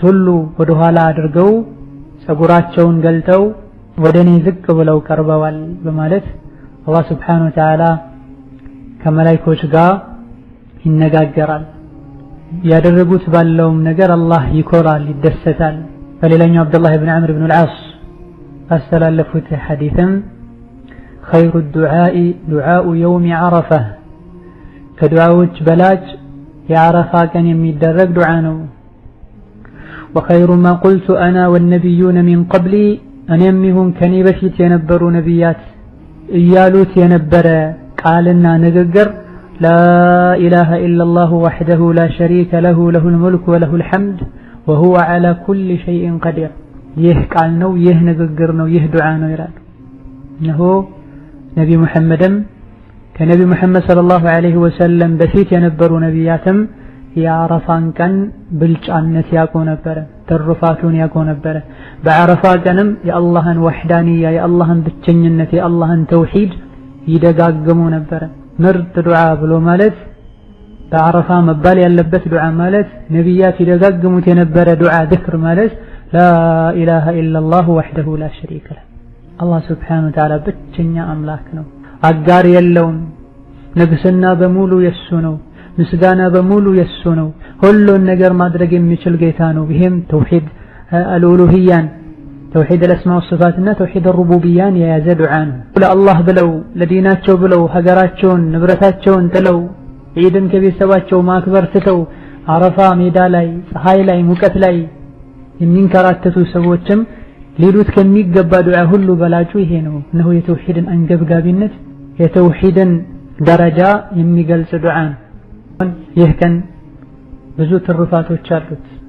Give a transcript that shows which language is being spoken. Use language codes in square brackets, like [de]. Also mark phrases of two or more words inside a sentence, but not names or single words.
[am] ሁሉ ወደ ኋላ አድርገው ጸጉራቸውን ገልጠው ወደኔ ዝቅ ብለው ቀርበዋል በማለት አላህ [ar] سبحانه وتعالى [am] ከመላእክቶች ጋር ይነጋገራል። ያደረጉት ባለውም ነገር አላህ ይኮራል፣ ይደሰታል። በሌላኛው አብዱላህ ኢብኑ ዐምር ኢብኑ አልዓስ አስተላለፉት ሐዲስም [ar] خير الدعاء دعاء يوم عرفة. [am] ከዱዓዎች በላጭ የዓረፋ ቀን የሚደረግ ዱዓ ነው። [ar] وخير ما قلت أنا والنبيون من قبلي [am] እኔም ይሁን ከኔ በፊት የነበሩ ነቢያት እያሉት የነበረ ቃልና ንግግር [ar] لا إله إلا الله وحده لا شريك له له الملك وله الحمد وهو على كل شيء قدير. [am] ይህ ቃል ነው፣ ይህ ንግግር ነው፣ ይህ ዱዓ ነው ይላል። እነሆ ነቢ ሙሐመድም ከነቢ ሙሐመድ [ar] صلى الله عليه وسلم [am] በፊት የነበሩ ነቢያትም የዓረፋን ቀን ብልጫነት ያውቁ ነበረ፣ ተርፋቱን ያውቁ ነበረ። በዓረፋ ቀንም የአላህን ወህዳንያ የአላህን ብቸኝነት የአላህን ተውሂድ ይደጋግሙ ነበረ። ምርጥ ዱዓ ብሎ ማለት በዓረፋ መባል ያለበት ዱዓ ማለት ነቢያት ይደጋግሙት የነበረ ዱዓ ذክር ማለት [ar] لا إله إلا الله وحده لا شريك له. [am] አላህ [ar] سبحانه وتعالى [am] ብቸኛ አምላክ ነው፣ አጋር የለውም። ንግስና በሙሉ የሱ ነው፣ ምስጋና በሙሉ የሱ ነው። ሁሉን ነገር ማድረግ የሚችል ጌታ ነው። ይሄም ተውሂድ አልኡሉሂያን ተውሂድ [ar] الاسماء والصفات [am] እና ተውሂድ الربوبيያን የያዘ ዱዓ ነው። ለአላህ ብለው ለዲናቸው ብለው ሀገራቸውን ንብረታቸውን ጥለው ዒድን ከቤተሰባቸው ማክበር ትተው ዓረፋ ሜዳ ላይ ፀሐይ ላይ ሙቀት ላይ የሚንከራተቱ ሰዎችም ሊሉት ከሚገባ ዱዓ ሁሉ በላጩ ይሄ ነው። እነሆ የተውሂድን አንገብጋቢነት የተውሂድን ደረጃ የሚገልጽ ዱዓ ነው። ይህ ቀን ብዙ ትሩፋቶች አሉት።